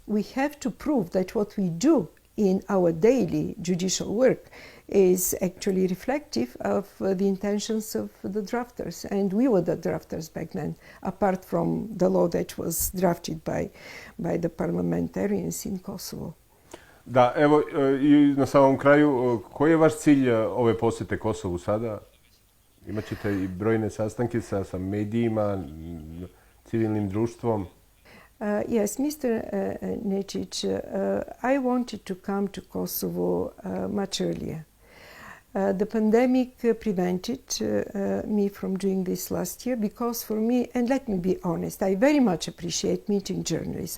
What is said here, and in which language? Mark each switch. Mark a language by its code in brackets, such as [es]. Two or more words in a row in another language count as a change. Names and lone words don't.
[en] We have to prove that what we do in our daily judicial work is actually reflective of the intentions of the drafters. And we were the drafters back then, apart from the law that was drafted by the parliamentarians in Kosovo. [sr] Da, evo i na samom kraju, koji je vaš cilj ove posete Kosovu sada? Imaćete i brojne sastanke sa medijima, civilnim društvom? [en] Yes, Mr. Nečić, I wanted to come to Kosovo much earlier. The pandemic prevented me from doing this last year because for me, and let me be honest, I very much appreciate meeting journalists.